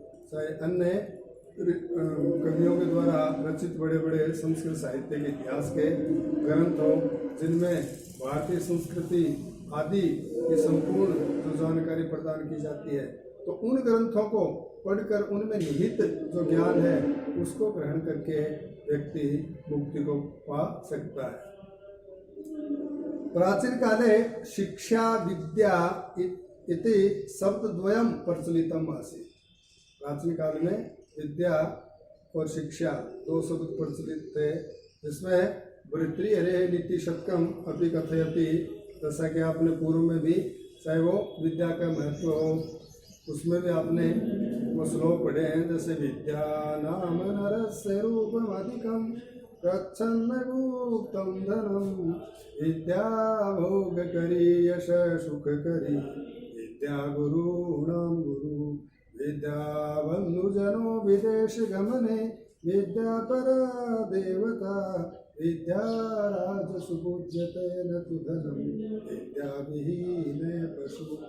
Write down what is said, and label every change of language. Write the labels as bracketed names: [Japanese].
[Hindi] चाहे अन्य कवियों के द्वारा रचित बड़े बड़े संस्कृत साहित्य के इतिहास के ग्रंथ हो, जिनमें भारतीय संस्कृति आदि की संपूर्ण जो जानकारी प्रदान की जाती है, तो उन ग्रंथों को पढ़कर उनमें निहित जो ज्ञान है उसको ग्रहण करके व्यक्ति मुक्ति को पा सकता है। [Sanskrit] प्राचीन काले शिक्षा विद्या इति शब्दद्वयं प्रचलितम् आसीत्। [Hindi] प्राचीन काल में विद्या और शिक्षा दो शब्द प्रचलित थे, जिसमें [Sanskrit] भर्तृहरेः नीतिशतकम् अपि कथयति। [Hindi] जैसा कि आपने पूर्व में भी, चाहे वो विद्या का महत्व हो, उसमें भी आपने वो श्लोक पढ़े हैं, जैसे [Sanskrit] विद्या नाम नरस्य रूपमधिकं प्रच्छन्न गुप्तं धनं विद्या भोगकरी यश सुखकरी विद्या गुरूणां गुरु विद्या बन्धुजनो विदेश गमने विद्या परा देवता विद्या राजसुपूज्यते न तु धनं विद्या विहीने पशु।